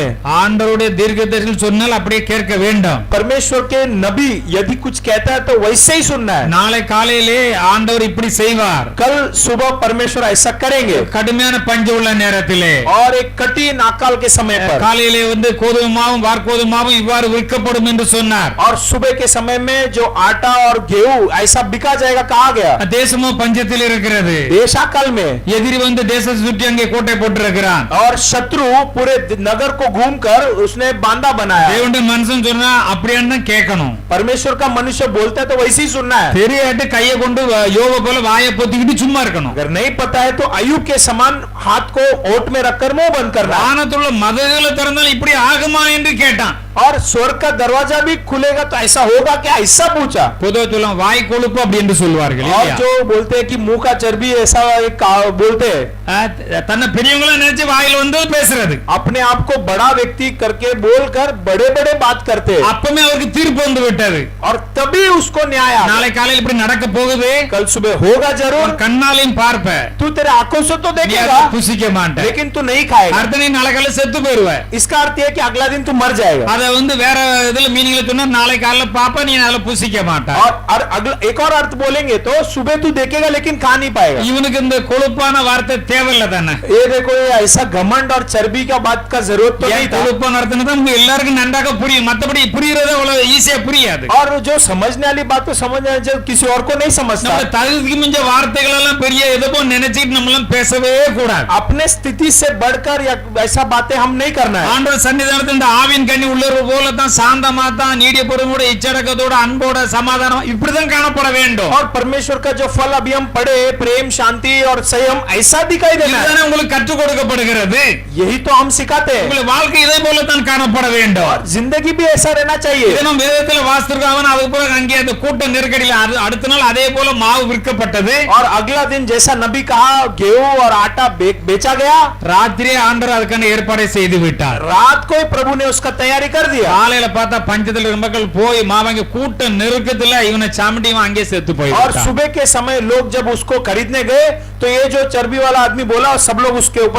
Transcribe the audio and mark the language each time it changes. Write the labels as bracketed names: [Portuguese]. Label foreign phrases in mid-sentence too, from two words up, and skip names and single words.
[Tamil] ஆண்டவருடைய தீர்க்கதரிசிகள் சொன்னால் அப்படியே கேட்க வேண்டும். [Hindi] परमेश्वर के नबी यदि कुछ कहता है तो वैसे ही सुनना है. [Tamil] நாளை காலையிலே ஆண்டவர் இப்படி செய்வார். [Hindi] कल सुबह परमेश्वर ऐसा करेंगे. [Tamil] கடுமையான பஞ்சம் உள்ள நேரத்திலே [Hindi] और एक कठिन अकाल के समय पर [Tamil] காலையிலே கோதுமை மாவும் வார்கோதுமை மாவும் இவ்வாறு விற்கப்படும் என்று சொன்னார். [Hindi] और सुबह के समय में जो आटा और गेहूं ऐसा बिका जाएगा, कहा गया [Tamil] தேசமோ பஞ்சத்தில் இருக்கிறது. [Hindi] देशाकाल में. [Tamil] எதிரி தேசத்தை சுற்றி அங்கே கோட்டை போட்டிருக்கிறான். [Hindi] और शत्रु पूरे नगर को घूमकर उसने बांधा बनाया. [Tamil] தேவனுடைய மனுஷன் சொன்னா அப்படியான்னு தான் கேட்கணும். [Hindi] परमेश्वर का मनुष्य बोलता है तो वैसे ही सुनना है. [Tamil] தெரியாட்டு கையை கொண்டு யோப போல வாயை பொத்திக்கிட்டு சும்மா இருக்கணும். [Hindi] अगर नहीं पता है तो अय्यूब के समान हाथ को ओट में रखकर मुंह बंद करना है. [Tamil] வானத்துள்ள மதகுகளை திறந்தால் இப்படி ஆகுமா என்று கேட்டான். [Hindi] और स्वर्ग का दरवाजा भी खुलेगा तो ऐसा होगा क्या, ऐसा पूछा. [Tamil] பொதுவா வாய் கொழுப்பு அப்படி என்று சொல்வார்கள் [Hindi] और [Tamil] இல்லையா? [Hindi] जो बोलते हैं कि मुंह का चर्बी ऐसा एक बोलते हैं, [Tamil] தன்னை பெரியவங்களா நினைச்சு வாயில பேசுறது, [Hindi] अपने आप को बड़ा व्यक्ति करके बोलकर बड़े बड़े बात करते हैं. [Tamil] அப்பமே அவருக்கு தீர்ப்பு வந்து விட்டது. [Hindi] और तभी उसको न्याय आ गया. [Tamil] நாளை காலையில் இப்படி நடக்க போகுது, [Hindi] कल सुबह होगा जरूर. [Tamil] கண்ணாலையும் பார்ப்ப, [Hindi] तू तेरे आंखों से तो [Tamil] நீ அதை [Hindi] देखेगा [Tamil] புசிக்க மாட்டேன், [Hindi] लेकिन तू नहीं खाएगा. [Tamil] அடுத்த நீ நாளை காலையில் செத்து போயிருவ. [Hindi] इसका अर्थ है कि अगला दिन तू मर जाएगा. [Tamil] அத வேற இதுல மீனிங்ல சொன்னா நாளை காலையில பாப்ப நீ அதை புசிக்க மாட்ட. [Hindi] और अगला एक और अर्थ बोलेंगे तो सुबह तू देखेगा लेकिन खा नहीं पाएगा. [Tamil] இவனுக்கு இந்த கொழுப்பான வார்த்தை தேவையில்ல தானே. [Hindi] ये देखो ये ऐसा घमंड और चर्बी का बात का जरूरत तो नहीं था. [Tamil] கொழுப்பான வார்த்தை தான் உங்க எல்லாருக்கும் நன்றாக புரியும், மத்தபடி புரியுறது அவ்வளவு ஈஸியா புரியாது. [Hindi] और जो समझने वाली बात तो समझना चाहिए, किसी और को नहीं समझता. [Tamil] நம்ம தகுதிக்கு மிஞ்ச வார்த்தைகள் எல்லாம் பெரிய எதுவும் நினைச்சிட்டு நம்மளும் பேசவே கூடாது. [Hindi] अपने स्थिति से बढ़कर या ऐसा बातें हम नहीं करना है. [Tamil] ஆண்டவர் சன்னிதானத்தில் இந்த ஆவின் கனி உள்ளவர் போல தான் சாந்தமா தான் நீடிய பொறுமையோட இச்சடக்கத்தோட அன்போட சமாதானம் இப்படிதான் காணப்பட வேண்டும். [Hindi] और परमेश्वर का जो फल अभी हम पढ़े, प्रेम शांति और संयम, ऐसा दिखाई देना है. [Tamil] இதுதானே உங்களுக்கு கற்றுக் கொடுக்கப்படுகிறது. [Hindi] यही तो हम सिखाते हैं. [Tamil] உங்கள் வாழ்க்கை இதே போல தான் காணப்பட வேண்டும். [Hindi] जिंदगी भी ऐसा रहना चाहिए. [Tamil] இதை நம்ம வேதத்துல வாசித்திருக்கோம். அவன் அதுக்கு பிறகு அங்கே அந்த கூட்ட நெருக்கடியில் அடுத்த நாள் அதே போல மாவு விற்கப்பட்டது. [Hindi] और अगला दिन जैसा नबी कहा गेहूं और आटा बेचा गया, [Tamil] ராத்திரியே ஆண்டவர் அதுக்கான ஏற்பாடை செய்து விட்டார். [Hindi] रात को ही प्रभु ने उसका तैयारी कर कर दिया। [Tamil] காலையில பார்த்தா பஞ்சத்துல இருக்க மக்கள் போய் மாவாங்க கூட்ட நெருக்கத்துல இவனை சாமட்டியும் அங்கே செத்து [Hindi] और [Tamil] போயிட்டான் [Hindi] सुबह के समय लोग जब उसको खरीदने गए तो ये जो चर्बी वाला आदमी बोला और सब लोग उसके ऊपर